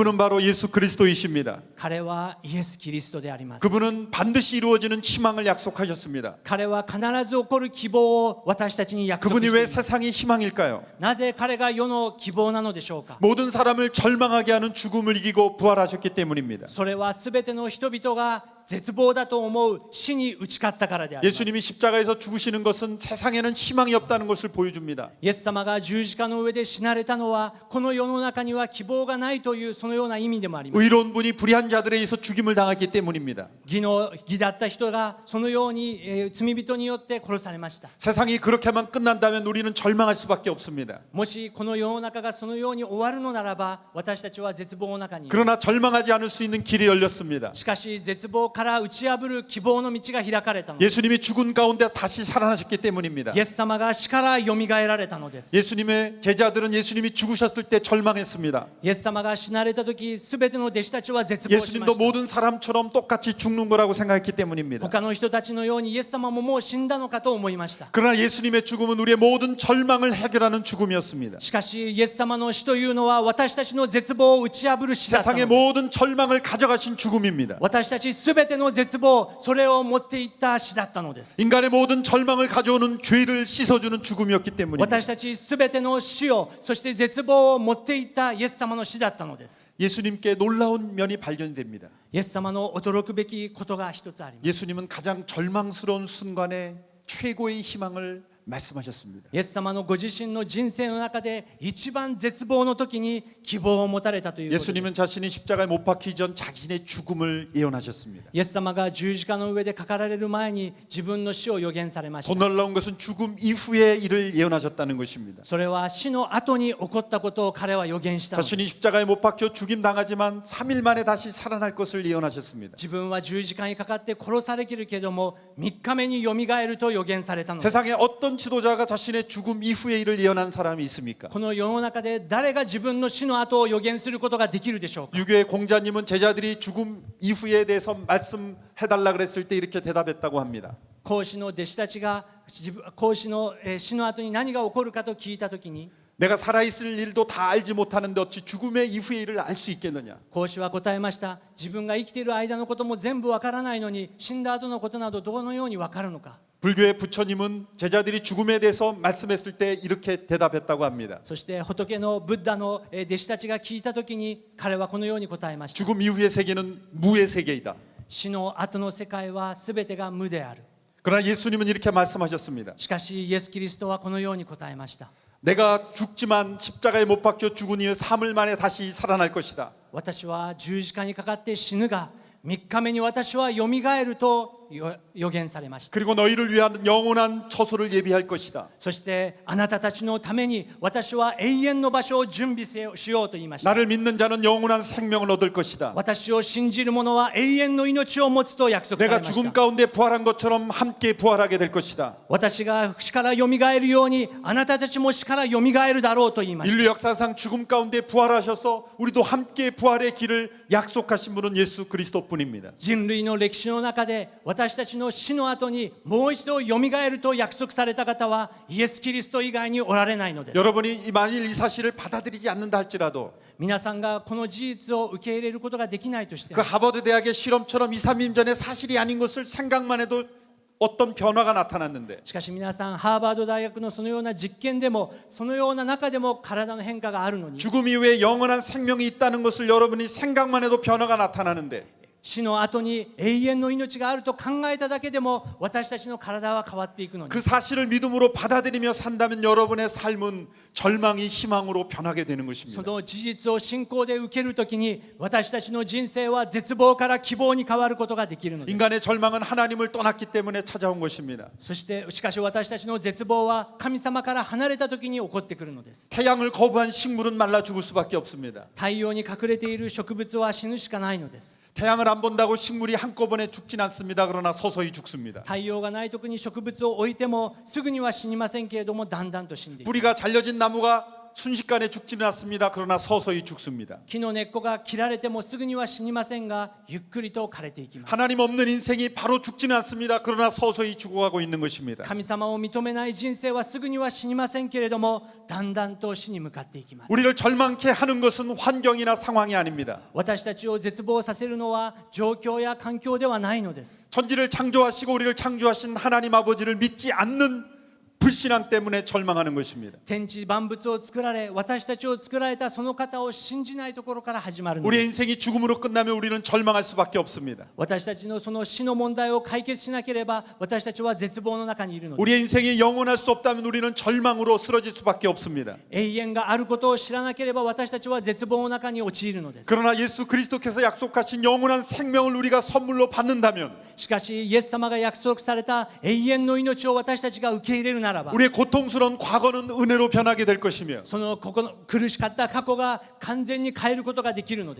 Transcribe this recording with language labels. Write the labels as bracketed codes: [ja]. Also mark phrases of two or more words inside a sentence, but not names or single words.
[ko] 그분은 바로 예수 그리스도이십니다. [ja] 彼はイエス・キリストであります。 [ko] 그분은 반드시 이루어지는 희망을 약속하셨습니다. [ja] 彼は必ず起こる希望を私たちに約束 [ko] 그분이 [ja] してい [ko] 왜 [ja] ます。 [ko] 세상의 희망일까요? [ja] なぜ彼が世の希望なのでしょうか。 [ko] 모든 사람을 절망하게 하는 죽음을 이기고 부활하셨기 때문입니다. [ja] それはすべての人々が絶望だと思う死に打ち勝ったからであります。 [ko] 예수님이 십자가에서 죽으시는 것은 세상에는 희망이 없다는 것을 보여줍니다. [ja] イエス様が十字架の上で死なれたのはこの世の中には希望がないというそのような意味でもあります。 [ko] 의로운 분이 불의한 자들에 의해서 죽임을 당했기 때문입니다. [ja] 義だった人がそのように罪人によって殺されました。 [ko] 세상이 그렇게만 끝난다면 우리는 절망할 수밖에 없습니다. [ja] もしこの世の中がそのように終わるのならば私たちは絶望の中にいます。 [ko] 그러나 절망하지 않을 수 있는 길이 열렸습니다. [ja] しかし絶望から打ち破る希望の道が開かれたのです。 [ko] 예수님이 죽은 가운데 다시 살아나셨기 때문입니다. [ja] イエス様が死からよみがえられたのです。 [ko] 예수님의 제자들은 예수님이 죽으셨을 때 절망했습니다. [ja] イエス様が死なれた時すべての弟子たちは絶望しまし [ko] 예수님도 [ja] た。 [ko] 모든 사람처럼 똑같이 죽는 거라고 생각했기 때문입니다. [ja] 他の人たちのようにイエス様ももう死んだのかと思いました。 [ko] 그러나 예수님의 죽음은 우리의 모든 절망을 해결하는 죽음이었습니다. [ja] しかしイエス様の死というのは私たちの絶望を打ち破る死だったの [ko] 세상의 [ja] です。 [ko] 모든 절망을 가져가신 죽음입니다. [ja] 私たちすべての絶望それを持っていった死だったのです。 [ko] 인간의 모든 절망을 가져오는 죄를 씻어주는 죽음이었기 때문입니다. [ja] 私たちすべての死をそして絶望を持っていったイエス様の死だったのです。 [ko] 예수님께 놀라운 면이 발견됩니다. [ja] イエス様の驚くべきことが一つあります。 [ko] 예수님은 가장 절망스러운 순간에 최고의 희망을 말씀하셨습니다. [ja] イエス様のご自身の人生の中で一番絶望の時に希望を持たれたということで [ko] 예수님은 [ja] す。 [ko] 자신이 십자가에 못 박히기 전 자신의 죽음을 예언하셨습니다. [ja] イエス様が十字架の上でかかられる前に自分の死を予言されまし [ko] 더 [ja] た。 [ko] 놀라운 것은 죽음 이후의 일을 예언하셨다는 것입니다. [ja] それは死の後に起こったことを彼は予言したのです。 [ko] 자신이 십자가에 못 박혀 죽임 당하지만 3일 만에 다시 살아날 것을 예언하셨습니다. [ja] 自分は十字架にかかって殺されきるけれども3日目によみがえると予言されたのです。 [ko] 세상에 어떤 지도자가 자신의 죽음 이후의 일을 예언한 사람이 있습니까? [ja] この世の中で誰が自分の死の後を予言することができるでしょうか。 [ko] 유교의 공자님은 제자들이 죽음 이후에 대해서 말씀해달라 그랬을 때 이렇게 대답했다고 합니다. [ja] 孔子の弟子たちが孔子の死の後に何が起こるかと聞いたときに [ko] 내가 살아있을 일도 다 알지 못하는데 어찌 죽음의 이후의 일을 알 수 있겠느냐? [ja] 孔子は答えました。自分が生きている間のことも全部わからないのに死んだ後のことなどどのようにわかるのか。 [ko] 불교의 부처님은 제자들이 죽음에 대해서 말씀했을 때 이렇게 대답했다고 합니다. [ja] そして仏のブッダの弟子たちが聞いたときに彼はこのように答えました。 [ko] 죽음 이후의 세계는 무의 세계이다. [ja] 死の後の世界は全てが無である。 [ko] 그러나 예수님은 이렇게 말씀하셨습니다. [ja] しかしイエス・キリストはこのように答えました。 [ko] 내가 죽지만 십자가에 못 박혀 죽은 이후 3일 만에 다시 살아날 것이다. [ja] 私は十字架にかかって死ぬが3日目に私はよみがえると予言されました。 [ko] 그리고 너희를 위한 영원한 처소를 예비할 것이다. [ja] そしてあなたたちのために私は永遠の場所を準備しようと言いました。 [ko] 나를 믿는 자는 영원한 생명을 얻을 것이다. [ja] 私を信じる者は永遠の命を持つと約束され [ko] 내가 [ja] まし [ko] 죽음 [ja] た。 [ko] 가운데 부활한 것처럼 함께 부활하게 될 것이다. [ja] 私が死からよみがえるようにあなたたちも死からよみがえるだろうと言いました。 [ko] 인류 역사상 죽음 가운데 부활하셔서 우리도 함께 부활의 길을 약속하신 분은 예수 그리스도뿐입니다. [ja] 人類の歴史の中で私たちの死の後にもう一度よみがえると約束された方はイエス・キリスト以外におられないのです。 [ko] 여러분이 만일 이 사실을 받아들이지 않는다 할지라도 [ja] 皆さんがこの事実を受け入れることができないとして [ko] 그 [ja] も [ko] 하버드 대학의 실험처럼 2, 3년 전에 사실이 아닌 것을 생각만 해도 어떤 변화가 나타났는데 [ja] しかし皆さんハーバード大学のそのような実験でもそのような中でも体の変化があるのに [ko] 죽음 이후에 영원한 생명이 있다는 것을 여러분이 생각만 해도 변화가 나타나는데 [ja] 死の後に永遠の命があると考えただけでも私たちの体は変わっていくのに [ko] 그 사실을 믿음으로 받아들이며 산다면 여러분의 삶은 절망이 희망으로 변하게 되는 [ja] そ [ko] 것입니다. [ja] の事実を信仰で受けるときに私たちの人生は絶望から希望に変わることができるのです。 [ko] 인간의 절망은 하나님을 떠났기 때문에 찾아온 것입니다. [ja] そしてしかし私たちの絶望は神様から離れたときに起こってくるのです。 [ko] 태양을 거부한 식물은 말라 죽을 수밖에 없습니다. [ja] 太陽に隠れている植物は死ぬしかないのです。 [ko] 태양을 안 본다고 식물이 한꺼번에 죽진 않습니다. 그러나 서서히 죽습니다. [ja] 太陽がないときに植物を置いてもすぐには死にませんけれどもだんだんと死んでいく。 [ko] 뿌리가 잘려진 나무가 순식간에 죽지는 않습니다. 그러나 서서히 죽습니다. [ja] 木の根っこが切られてもすぐには死にませんがゆっくりと枯れていきます。 [ko] 하나님 없는 인생이 바로 죽지는 않습니다. 그러나 서서히 죽어가고 있는 것입니다. [ja] 神様を認めない人生はすぐには死にませんけれどもだんだんと死に向かっていきます。 [ko] 우리를 절망케 하는 것은 환경이나 상황이 아닙니다. [ja] 私たちを絶望させるのは状況や環境ではないのです。 [ko] 천지를 창조하시고 우리를 창조하신 하나님 아버지를 믿지 않는 불신앙 때문에 절망하는 것입니다. [ja] 天地万物を作られ私たちを作られたその方を信じないところから始まるの [ko] 우리의 [ja] です。 [ko] 인생이 죽음으로 끝나면 우리는 절망할 수밖에 없습니다. [ja] 私たちのその死の問題を解決しなければ私たちは絶望の中にいるのです。 [ko] 우리의 인생이 영원할 수 없다면 우리는 절망으로 쓰러질 수밖에 없습니다. [ja] 永遠があることを知らなければ私たちは絶望の中に陥るのです。 [ko] 그러나 예수 그리스도께서 약속하신 영원한 생명을 우리가 선물로 받는다면 [ja] しかしイエス様が約束された永遠の命を私たちが受け入れるならば [ko] 우리의 고통스러운 과거는 은혜로 변하게 될 것이며 [ja] その苦しかった過去が完全に変えることができるのです。